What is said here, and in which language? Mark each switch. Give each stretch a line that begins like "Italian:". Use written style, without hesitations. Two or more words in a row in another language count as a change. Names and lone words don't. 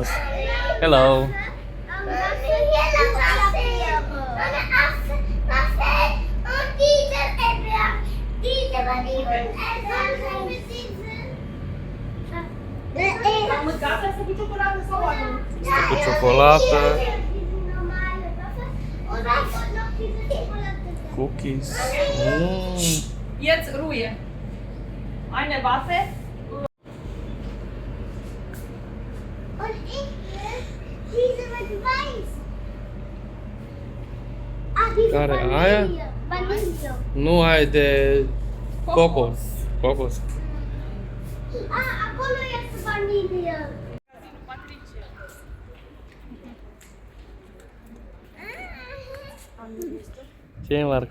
Romanian: Hello! Este cu ciocolată, cookies.
German: Jetzt Ruhe. Eine Waffe. Und ich will diese mit weiß. Ah, diese
Romanian: Care, Vanille. aia? Vanille. Nu ai de cocos. Cocos. Ah, acolo este vanille. Ce e, Marco?